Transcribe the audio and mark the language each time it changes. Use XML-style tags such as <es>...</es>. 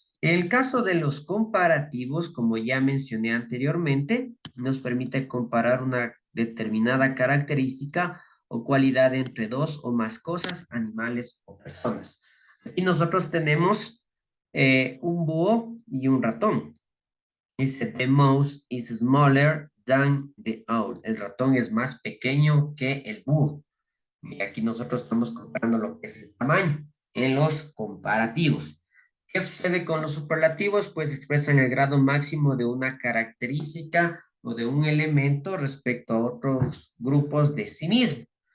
<es>En el caso de los comparativos, como ya mencioné anteriormente, nos permite comparar una determinada característica o cualidad entre dos o más cosas, animales o personas. Aquí nosotros tenemos un búho y un ratón. Dice,</es> <en>the mouse is smaller than the owl.</en> <es>El ratón es más pequeño que el búho. Y aquí nosotros estamos comparando lo que es el tamaño en los comparativos. ¿Qué sucede con los superlativos? Pues expresan el grado máximo de una característica o de un elemento respecto a otros grupos de sí mismo.</es>